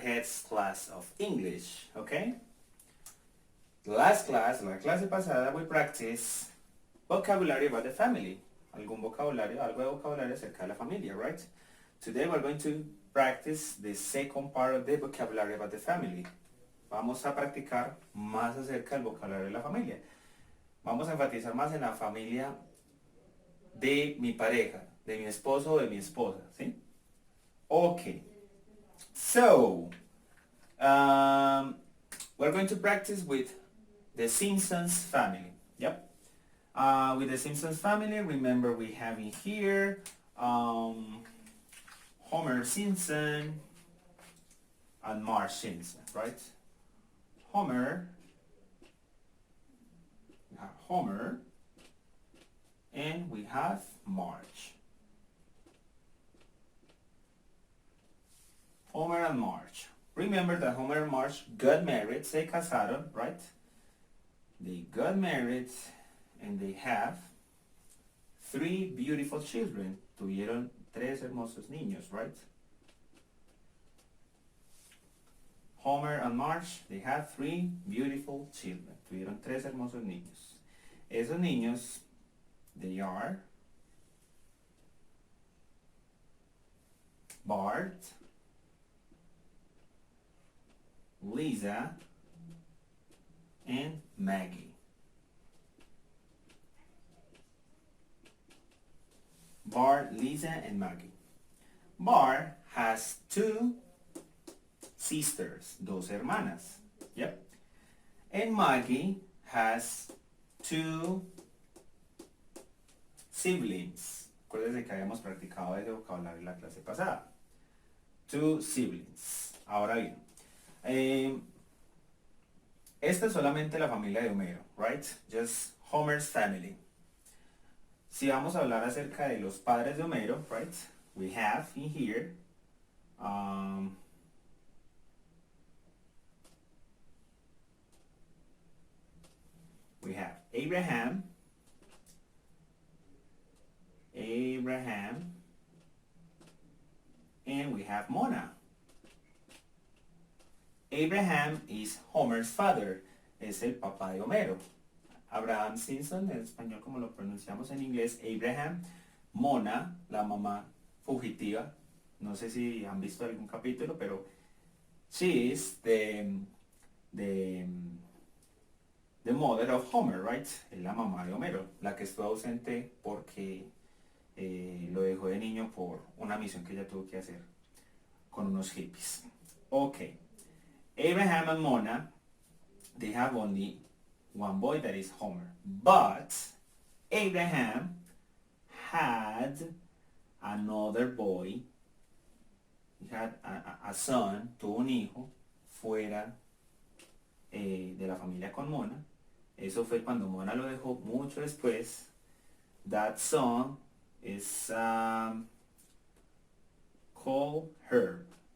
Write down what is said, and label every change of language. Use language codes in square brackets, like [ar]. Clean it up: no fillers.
[en] Head's class of English, okay? [es] La clase pasada, [en] we practice vocabulary about the family. [es] Algo de vocabulario acerca de la familia, [en] right? Today we're going to practice the second part of the vocabulary about the family. [es] Vamos a practicar más acerca del vocabulario de la familia. Vamos a enfatizar más en la familia de mi pareja, de mi esposo o de mi esposa, ¿sí? [en] Okay. So, we're going to practice with the Simpsons family. Yep. With the Simpsons family, remember we have in here Homer Simpson and Marge Simpson, right? Homer, and we have Marge. Homer and Marge. Remember that Homer and Marge got married, [es] se casaron, [en] right? They got married and they have three beautiful children. [es] Tuvieron tres hermosos niños, right? [en] Homer and Marge, they have three beautiful children. [es] Tuvieron tres hermosos niños. Esos niños, [en] they are Bart, Lisa, and Maggie. Bart, Lisa, and Maggie. Bart has two sisters, [es] dos hermanas. [en] Yep. And Maggie has two siblings. [es] Acuérdense que habíamos practicado ese vocabulario en la clase pasada. [en] Two siblings. [es] Ahora bien, esta es solamente la familia de Homero, right? [en] Just Homer's family. [es] Si vamos a hablar acerca de los padres de Homero, right? [en] We have in here we have Abraham, and we have Mona. Abraham is Homer's father, [es] es el papá de Homero. Abraham Simpson, en español como lo pronunciamos en inglés, Abraham. Mona, la mamá fugitiva. No sé si han visto algún capítulo, pero [en] she is the mother of Homer, right? [es] Es la mamá de Homero, la que estuvo ausente porque lo dejó de niño por una misión que ella tuvo que hacer con unos hippies. [en] Okay. Abraham and Mona, they have only one boy, that is Homer. But Abraham had another boy. He had a son, [es] tuvo un hijo fuera de la familia con Mona. Eso fue cuando Mona lo dejó mucho después. [en] That son is called Herb.